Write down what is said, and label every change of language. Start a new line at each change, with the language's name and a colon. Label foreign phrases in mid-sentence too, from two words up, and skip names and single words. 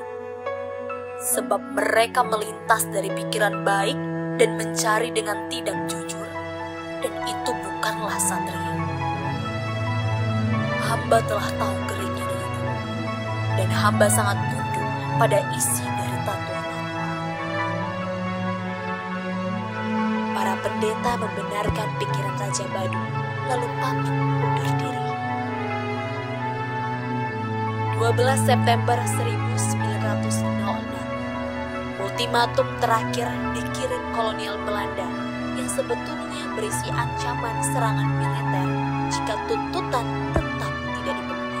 Indonesian: Sebab mereka melintas dari pikiran baik dan mencari dengan tidak jujur, dan itu bukanlah satria. Hamba telah tahu geliknya itu, dan hamba sangat tunduk pada isi dari tatua-tatua." Para pendeta membenarkan pikiran Raja Badung, lalu pamit undur diri. 12 September 1906, ultimatum terakhir dikirim kolonial Belanda yang sebetulnya berisi ancaman serangan militer jika tuntutan tetap tidak dipenuhi.